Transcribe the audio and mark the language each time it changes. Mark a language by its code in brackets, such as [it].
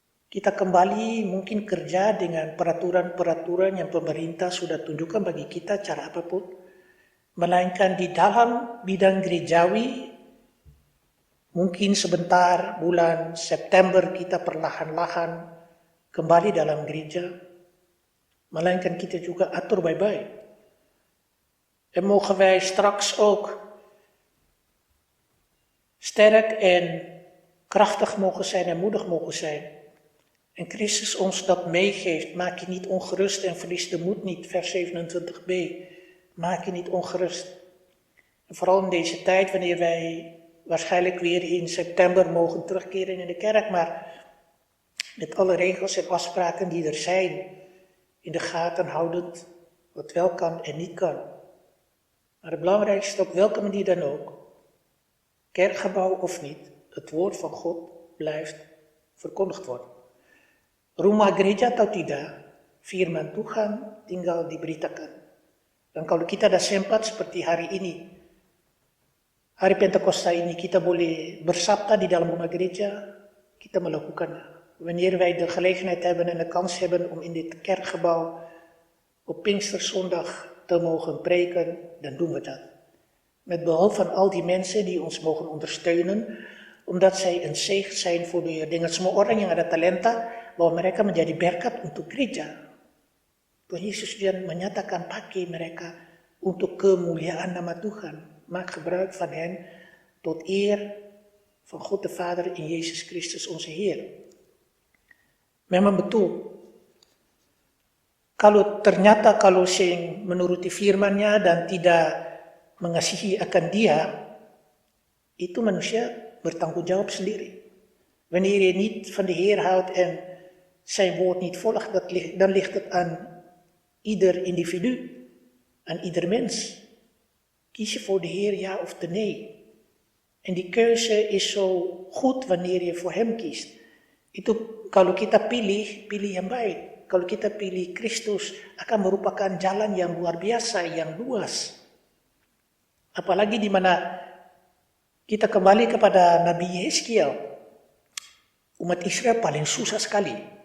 [id] Kita kembali mungkin kerja dengan peraturan-peraturan yang pemerintah sudah tunjukkan bagi kita cara apapun. Melainkan di dalam bidang gerejawi, mungkin sebentar bulan September kita perlahan-lahan kembali dalam gereja. Melainkan kita juga atur baik-baik. [nl] En mogen wij straks ook sterk en krachtig mogen zijn en moedig mogen zijn. En Christus ons dat meegeeft. Maak je niet ongerust en verlies de moed niet. Vers 27b. Maak je niet ongerust. En vooral in deze tijd, wanneer wij waarschijnlijk weer in september mogen terugkeren in de kerk. Maar met alle regels en afspraken die er zijn, in de gaten houdend wat wel kan en niet kan. Maar het belangrijkste, op welke manier dan ook, kerkgebouw of niet, het woord van God blijft verkondigd worden. [id] Rumah gereja atau tidak, firman Tuhan tinggal diberitakan. Dan kalau kita ada sempat seperti hari ini, hari Pentakosta ini, kita boleh bersabda di dalam rumah gereja, kita melakukannya. [nl] Wanneer wij de gelegenheid hebben en de kans hebben om in dit kerkgebouw op Pinksterzondag te mogen preken, dan doen we dat. Met behulp van al die mensen die ons mogen ondersteunen, omdat zij een zegen zijn voor de Heer. [id] Dengan semua orang yang ada talenta, bahwa mereka menjadi berkat untuk gereja. Tuhan Yesus dan menyatakan pakai mereka untuk kemuliaan nama Tuhan. [nl] Maak gebruik van hen tot eer van God de Vader in Jezus Christus onze Heer. [id] Memang betul, kalau ternyata sing menuruti firman-Nya dan tidak mengasihi akan Dia, itu manusia bertanggung jawab sendiri. [nl] Wanneer je niet van de Heer houdt en zijn woord niet volgt, dan ligt het aan ieder individu, aan ieder mens. Kies je voor de Heer, ja of de nee? En die keuze is zo goed wanneer je voor Hem kiest. [id] Itu kalau kita pilih yang baik. Kalau kita pilih Kristus, akan merupakan jalan yang luar biasa, yang luas. Apalagi di mana kita kembali kepada Nabi Yeskiel. Umat Israel paling susah sekali.